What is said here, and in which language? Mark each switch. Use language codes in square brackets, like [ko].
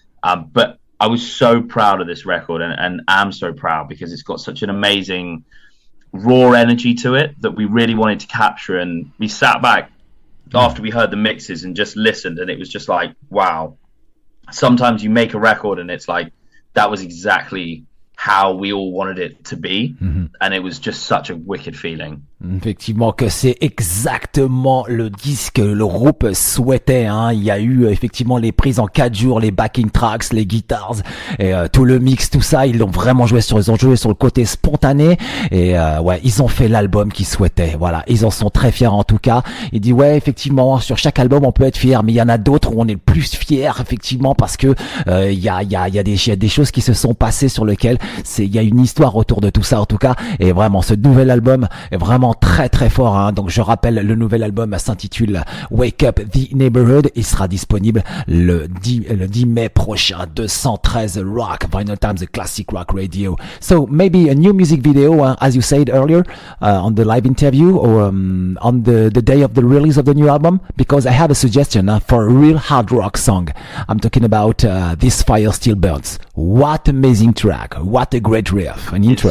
[en] But I was so proud of this record, and am so proud, because it's got such an amazing raw energy to it that we really wanted to capture. And we sat back after we heard the mixes and just listened. And it was just like, wow. Sometimes you make a record and it's like, that was exactly how we all wanted it to be, and it was just such a wicked feeling. [fr] Effectivement, que c'est exactement le disque que le groupe souhaitait. Il y a eu effectivement les prises en 4 jours, les backing tracks, les guitars, et tout le mix, tout ça. Ils ont joué sur le côté spontané, et ils ont fait l'album qu'ils souhaitaient. Voilà, ils en sont très fiers en tout cas. Il dit effectivement, sur chaque album on peut être fier, mais il y en a d'autres où on est le plus fier effectivement, parce que il y a des choses qui se sont passées sur lesquelles il y a une histoire autour de tout ça en tout cas. Et vraiment, ce nouvel album est vraiment très très fort. Donc je rappelle, le nouvel album s'intitule Wake Up the Neighborhood. Il sera disponible le 10 mai prochain. [en] 213 Rock, Vinylestimes, the classic rock radio. So maybe a new music video, as you said earlier, on the live interview, or on the day of the release of the new album, because I have a suggestion for a real hard rock song. I'm talking about This Fire Still Burns. What amazing track. What a great riff, an intro.